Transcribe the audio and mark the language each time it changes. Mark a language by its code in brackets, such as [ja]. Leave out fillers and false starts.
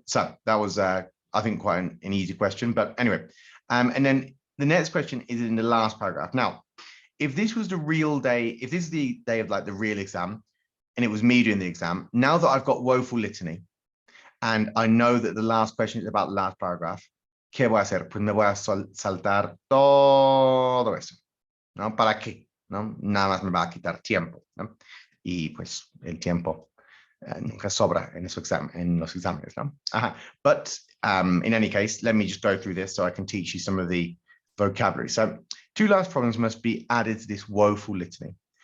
[en] So that was, I think, quite an easy question. But anyway, and then the next question is in the last paragraph. Now, if this was the real day, if this is the day of like the real exam, and it was me doing the exam, now that I've got woeful litany, and I know that the last question is about the last paragraph, [es] ¿qué voy a hacer? Pues me voy a saltar todo eso. ¿No? ¿Para qué? ¿No? Nada más me va a quitar tiempo, ¿no? Y pues el tiempo nunca sobra en, en los exámenes, ¿no? [en] But in any case, let me just go through this so I can teach you some of the vocabulary. So 2 last problems must be added to this woeful litany.